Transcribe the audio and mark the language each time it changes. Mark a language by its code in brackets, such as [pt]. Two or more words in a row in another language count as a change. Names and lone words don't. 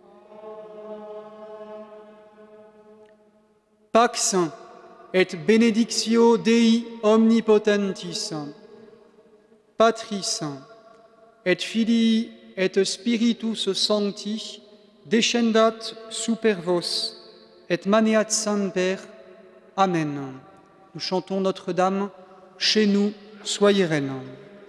[la] Pax et benedictio Dei omnipotentis, Patris et Filii et Spiritus Sancti, descendat super vos, et maneat semper. Amen. [fr] Nous chantons Notre-Dame, chez nous, soyez reine.